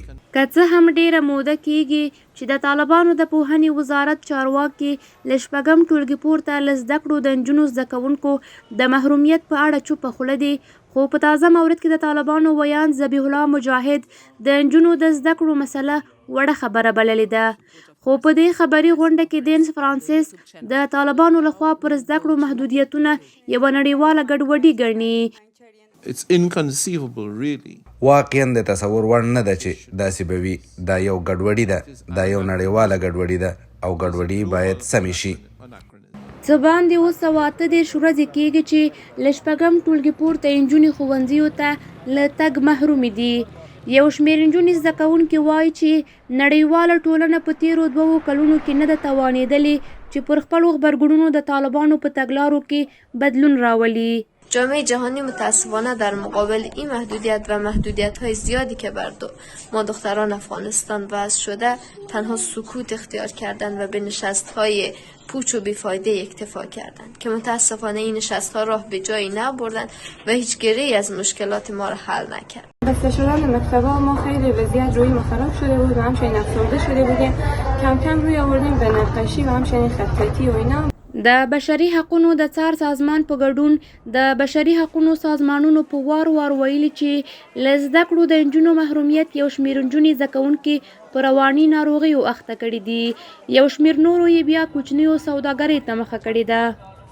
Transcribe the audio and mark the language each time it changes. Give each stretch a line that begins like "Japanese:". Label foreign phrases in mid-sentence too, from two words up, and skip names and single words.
Pashto: که څه هم ډیره موده کیږي چې د طالبانو د پوهنې وزارت چارواکي له شپږم ټولګي پورته له زده کړو د نجونو زده کوونکو د محرومیت په اړه چوپه خوله دي، خو په تازه مورد کې د طالبانو ویان ذبیح الله مجاهد د نجونو د زده کړو مسله وړه خبره بللې ده. خو په دې خبري غونډه کې دینس فرانسیس د طالبانو لخوا پر زده کړو محدودیتونه یوه نړیواله ګډوډي ګڼي.
English: It's inconceivable, really.
Pashto: واقعا د تصور وړ نه ده چې داسې به وي. دا یو ګډوډي ده، دا یو نړیواله ګډوډي ده او ګډوډي باید سمې شي. څه باندې 238 ورځې کېږي چې له شپږم ټولګي پورته نجونې ښوونځیو ته له تګ محرومې دي. یو شمېر نجونې زده کوونکي وایي چې نړیواله ټولنه په تېرو 2 کلونو کې نه ده توانېدلې چې پر خپلو غبرګونونو د طالبانو په تګلارو کې بدلون راولي.
Persian: جامعه جهانی متاسفانه در مقابل این محدودیت و محدودیت‌های زیادی که بر ما دختران افغانستان وضع شده تنها سکوت اختیار کردند و به نشست‌های پوچ و بیفایده اکتفا کردند که متاسفانه این نشست‌ها راه به جایی نبردند و هیچ گره‌ای از مشکلات ما را حل نکرد. بسته شدن مکتب‌ها ما خیلی وضعیت روی ما خراب شده بود و همچنین افسرده شده بودیم. کم کم روی آوردیم به نقاشی و همچنین خطاطی و اینا.
Pashto: د بشري حقونو د څار سازمان په ګډون د بشري حقونو سازمانونو په وار ویلي چې له زده کړو د نجونو محرومیت یو شمېر نجونې زده کوونکي په رواني ناروغیو اخته کړي دي، یو شمېر نورو یې بیا کوچنیو سوداګرۍ ته مخه کړې ده.